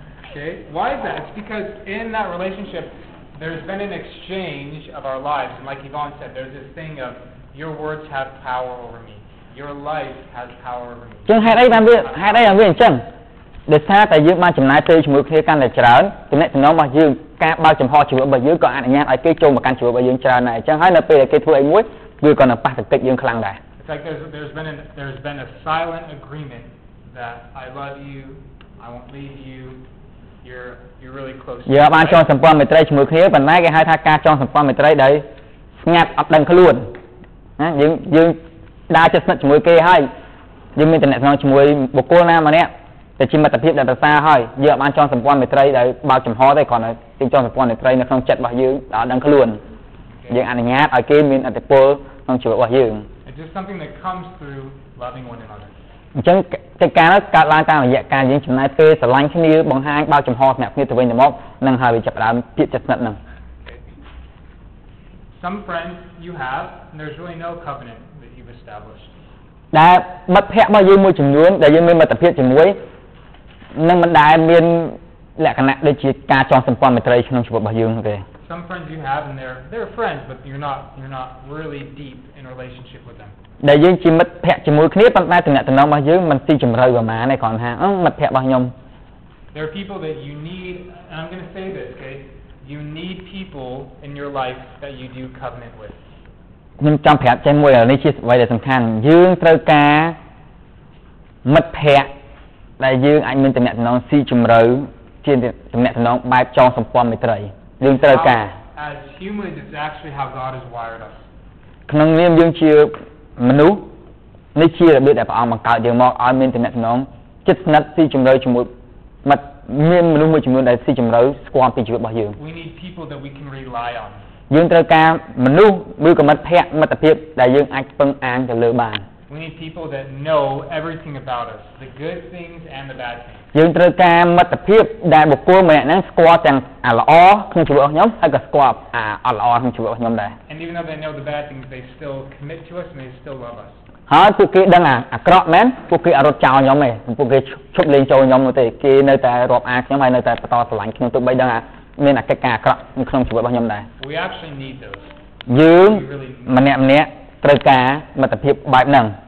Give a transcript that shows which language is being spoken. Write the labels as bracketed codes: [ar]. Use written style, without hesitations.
[en] Okay why is that it's because in that relationship there's been an exchange of our lives and like Yvonne said there's this thing of your words have power over me your life has power over me [km] ចឹងហេតុអីបានវាអញ្ចឹងដោយសារតែយើងបានចំណាយពេលជាមួយគ្នាកាន់តែច្រើនតំណែងរបស់យើងការបើកចំហជីវិតរបស់យើងក៏អនុញ្ញាតឲ្យគេចូលមកកាន់ជីវិតរបស់យើងច្រើនដែរអញ្ចឹងហើយនៅពេលដែលគេធ្វើអីមួយវាក៏នឹងប៉ះទង្គិចយើងខ្លាំងដែរ [en] It's like there's been a silent agreement that I love you I won't leave you you're really close [km] យើងបានចងសម្ព័ន្ធមេត្រីជាមួយគ្នាប៉ុន្តែគេហៅថាការចងសម្ព័ន្ធមេត្រីដែលស្ងាត់អត់ដឹងខ្លួនណាយើងដើរចិត្តស្និទ្ធជាមួយគេហើយយើងមានតំណែងជាមួយបុគ្គលណាម្នាក់តែជាមិត្តភាពដែលប្រសើរហើយយើងបានចងសម្ព័ន្ធមេត្រីដែលបើកចំហទេគ្រាន់តែយើងចងសម្ព័ន្ធមេត្រីនៅក្នុងចិត្តរបស់យើងដល់ដឹងខ្លួនយើងអនុញ្ញាតឲ្យគេមានឥទ្ធិពលក្នុងជីវិតរបស់យើង [en] It's just something that comes through loving one another [km] អញ្ចឹងកិច្ចការនោះកើតឡើងតាមរយៈការយើងចំណាយពេលស្រឡាញ់គ្នាបង្ហាញបើកចំហស្នាក់គ្នាទៅវិញទៅមកនឹងហើយវាចាប់ផ្ដើមភាពចិត្តស្និទ្ធហ្នឹង [en] Some friends you have and there's really no covenant that you've established [km] ដែលមិត្តភក្តិរបស់យើងមួយចំនួនដែលយើងមានមិត្តភាពជាមួយនឹងមិនដែលមានលក្ខណៈដូចជាការចងសម្ព័ន្ធមេត្រីក្នុងជីវិតរបស់យើងទេ [en] Some friends you have and they're friends but you're not really deep in a relationship with them [km] ដែលយើងជាមិត្តភក្តិជាមួយគ្នាប៉ុន្តែតំណែងរបស់យើងមិនស៊ីជម្រៅប្រហែលទេគ្រាន់ថាមិត្តភក្តិរបស់ខ្ញុំ [en] There are people that you need and I'm going to say this okay you need people in your life that you do covenant with [km] ខ្ញុំចង់ប្រាប់ចេះមួយនេះជាអ្វីដែលសំខាន់យើងត្រូវការមិត្តភក្តិដែលយើងអាចមានតំណែងស៊ីជម្រៅជាតំណែងបែបចងសម្ព័ន្ធមេត្រីយើងត្រូវការ [en] As humans it's actually how God has wired us [km] ក្នុងនាមយើងជាមនុស្សនេះជារបៀបដែលព្រះអង្គបង្កើតយើងមកឲ្យមានតំណែងចិត្តស្និទ្ធស៊ីជម្រៅជាមួយមិត្ត មានមនុស្សមួយចំនួនដែលស៊ីជម្រៅស្គាល់ពីជីវិតរបស់យើង [en] We need people that we can rely on. [km] យើងត្រូវការមនុស្សឬក៏មិត្តភក្តិមិត្តភាពដែលយើងអាចពឹងអានទៅលើបាន [en] We need people that know everything about us, the good things and the bad things. [km] យើងត្រូវការមិត្តភាពដែលបុគ្គលម្នាក់ហ្នឹងស្គាល់ទាំងអាល្អក្នុងជីវិតរបស់ខ្ញុំហើយក៏ស្គាល់អាអត់ល្អក្នុងជីវិតរបស់ខ្ញុំដែរ [en] And even though they know the bad things, they still commit to us and they still love us. [km] ហើយពួកគេដឹងអាក្រក់មែនពួកគេអត់រត់ចោលខ្ញុំទេពួកគេឈប់លេងចូលខ្ញុំនោះទេគេនៅតែរាប់អានខ្ញុំហើយនៅតែបន្តស្រឡាញ់ខ្ញុំទោះបីដឹងមានអាកិច្ចការអាក្រក់នៅក្នុងជីវិតរបស់ខ្ញុំដែរ [en] We actually need those. [km] យើងម្នាក់ត្រូវការមិត្តភាពបែបហ្នឹង